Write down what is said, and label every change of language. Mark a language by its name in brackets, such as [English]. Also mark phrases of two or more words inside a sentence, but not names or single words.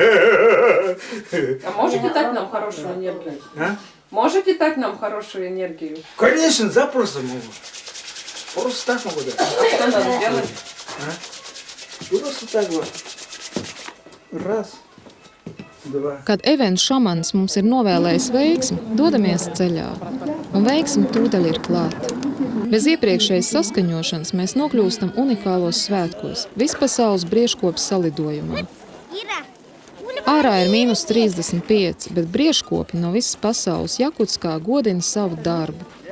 [Russian] А можете дать нам хорошую энергию? А? Можете дать нам хорошую энергию? Конечно, запросто могу. Просто так могу дать. Что надо сделать? Просто так вот. Раз, два. [Latvian] Kad Evens šamans mums ir novēlējis veiksmi, dodamies ceļā. Un veiksmi tūdaļ ir klāta. Bez iepriekšējas saskaņošanas mēs nokļūstam unikālos svētkos, vispasaules briežkops salidojumā. Ārā ir -35, bet briežkopi no visas pasaules Jakutskā godina savu darbu.